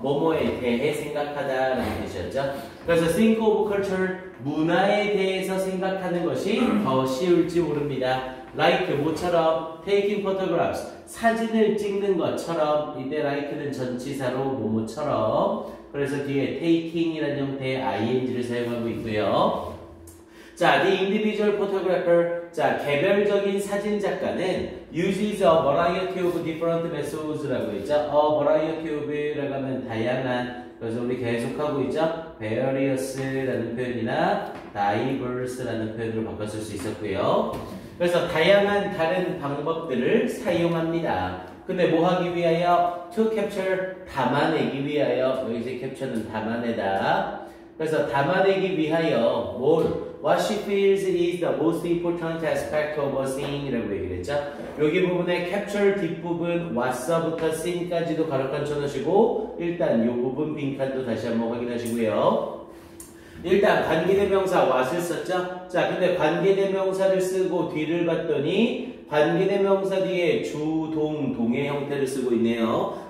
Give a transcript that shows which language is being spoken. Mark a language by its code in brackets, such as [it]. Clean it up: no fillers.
[ko] 뭐뭐에 대해 생각하다라는 뜻이었죠. 그래서 [en] think of culture, [ko] 문화에 대해서 생각하는 것이 더 쉬울지 모릅니다. like 뭐처럼 [en] taking photographs, [ko] 사진을 찍는 것처럼, 이때 like는 전치사로 뭐뭐처럼, 그래서 뒤에 taking이라는 형태의 ing를 사용하고 있고요. [en] 자, the individual photographer, 자, [ko] 개별적인 사진 작가는 [en] uses a variety of different methods라고 있죠. a variety of [ko] 라고 하면 다양한, 그래서 우리 계속하고 있죠. various라는 표현이나 diverse라는 표현으로 바꿨을 수 있었고요. 그래서 다양한 다른 방법들을 사용합니다. 근데 뭐 하기 위하여? [en] to capture, [ko] 담아내기 위하여. 여기서 capture는 담아내다. 그래서 담아내기 위하여 뭘? [en] What she feels is the most important aspect of a scene [ko] 이라고 얘기를 했죠. 여기 부분에 capture 뒷부분 what서부터 scene까지도 가로칸 쳐놓으시고 일단 이 부분 빈칸도 다시 한번 확인하시고요. 일단 관계대명사 what을 썼죠. 자, 근데 관계대명사를 쓰고 뒤를 봤더니 관계대명사 뒤에 주, 동, 동의 형태를 쓰고 있네요.